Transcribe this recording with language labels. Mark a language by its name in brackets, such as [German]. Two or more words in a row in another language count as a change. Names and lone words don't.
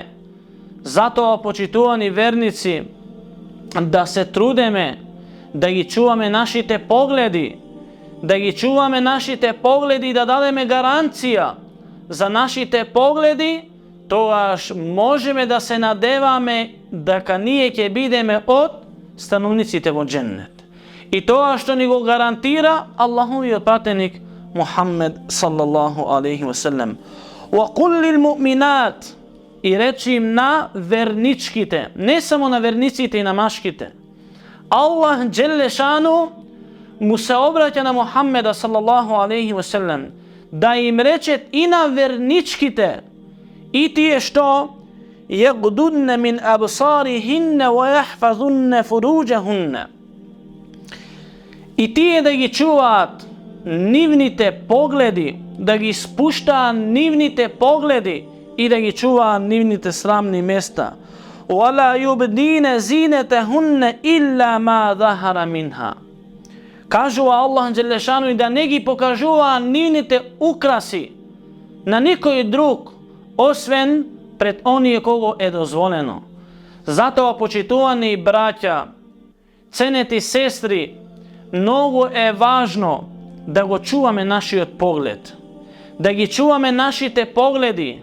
[Macedonian] Затоа, почитувани верници, да се трудеме да ги чуваме нашите погледи, да ги чуваме нашите погледи и да дадеме гаранција за нашите погледи, тогаш можеме да се надеваме дека ние ќе бидеме од становниците во дженнет. И тоа што ни го гарантира Аллаховиот пратеник Мухаммед [Arabic] صلى الله عليه وسلم. Wa qul lil mu'minat. [Macedonian] И речи им на верничките, не само на верниците и на машките. [Arabic] الله جل شأنه [Macedonian] му се обраќа на Мухаммеда [Arabic] صلى الله عليه وسلم [Macedonian] да им рече и на верничките и тие што [Arabic] يغضضن من أبصارهن ويحفظن فروجهن. [Macedonian] И тие да ги чуваат нивните погледи, да ги спуштаа нивните погледи и да ги чуваа нивните срамни места. [Arabic] وَلَا يُبْدِينَ زِينَتَهُنَّ إِلَّا مَا ظَهَرَ مِنْهَا. [Macedonian] Кажува [Arabic] الله جل شأنه [Macedonian] и да не ги покажува нивните украси на никој друг, освен пред оние кого е дозволено. Затоа, почитувани браќа, ценети сестри, многу е важно да го чуваме нашиот поглед, да ги чуваме нашите погледи.